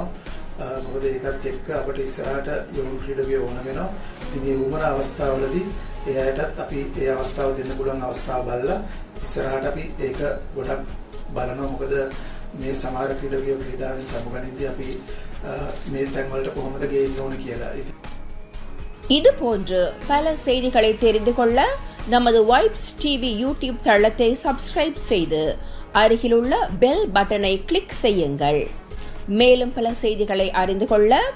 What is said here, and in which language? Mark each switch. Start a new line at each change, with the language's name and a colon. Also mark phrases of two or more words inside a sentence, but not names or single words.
Sinhala: මොකද ඒකත් එක්ක අපිට ඉස්සරහට යොමු ක්‍රීඩකයෝ ඕන වෙනවා. ඉතින් මේ උමන අවස්ථාවලදී එයාටත් අපි ඒ අවස්ථාව දෙන්න පුළුවන් අවස්ථාව බලලා ඉස්සරහට අපි ඒක ගොඩක් බලනවා. මොකද මේ සමහර ක්‍රීඩකයෝ ක්‍රීඩාවෙන් සමුගනිද්දී අපි මේ තැන් වලට කොහොමද ගේන්න ඕන කියලා.
Tamil: இது போன்று பல செய்திகளை தெரிந்து கொள்ள நமது வைப்ஸ் டிவி யூடியூப் தளத்தை சப்ஸ்கிரைப் செய்து அருகிலுள்ள
English: bell button
Tamil: கிளிக் செய்யுங்கள். மேலும் பல செய்திகளை அறிந்து கொள்ள